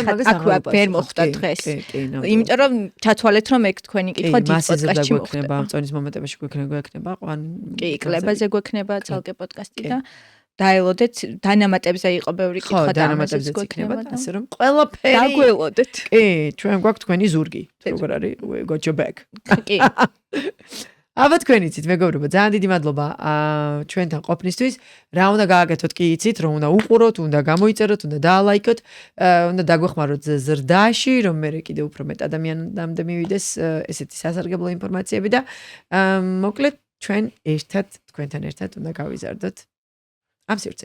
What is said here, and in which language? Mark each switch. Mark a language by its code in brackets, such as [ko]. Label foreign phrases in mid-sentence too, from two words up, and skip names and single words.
[ka] ეხლა აქვე ვერ მოხდა დღეს. იმიტომ რომ ჩათვალეთ რომ ეგ თქვენი კითხვა დიდ პოდკასტში მოხდება. წონის მომენტებში გვექნება, კი, კლებაზე გვექნება ცალკე პოდკასტი და დაელოდეთ დანამატებზე იყო ბევრი კითხვა და დანამატებზე იქნება, ასე რომ ყველაფერი დაგველოდეთ. კი, ჩვენ გვაქვს თქვენი ზურგი. როგორ არის? [en] We got your back. [ka] კი. აბა თქვენ იცით, მეგობრებო, ძალიან დიდი მადლობა ჩვენთან ყოფნისთვის. რა უნდა გააკეთოთ კი იცით, რომ უნდა უყუროთ, უნდა გამოიწეროთ, უნდა დაალაიქოთ, უნდა დაგვეხმაროთ ზრდაში, რომ მე კიდევ უფრო მეტ ადამიანამდე მივიდეს ესეთი სასარგებლო ინფორმაციები და მოკლედ ჩვენ ერთად თქვენთან ერთად უნდა გავიზარდოთ ამ სივრცეში.